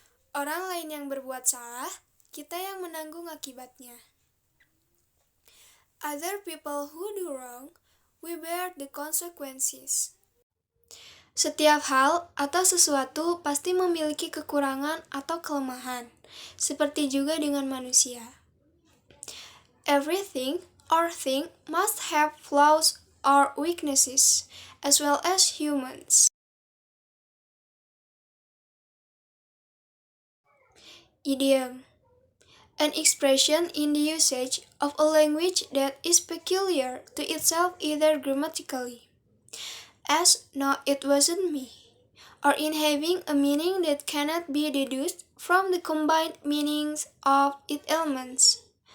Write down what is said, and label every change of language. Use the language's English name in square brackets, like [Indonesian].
[Indonesian] Orang lain yang berbuat salah, kita yang menanggung akibatnya. [English] Other people who do wrong, we bear the consequences. [Indonesian] Setiap hal atau sesuatu pasti memiliki kekurangan atau kelemahan, seperti juga dengan manusia. [English] Everything or thing must have flaws or weaknesses, as well as humans. Idiom: an expression in the usage of a language that is peculiar to itself either grammatically, as "no, it wasn't me," or in having a meaning that cannot be deduced from the combined meanings of its elements.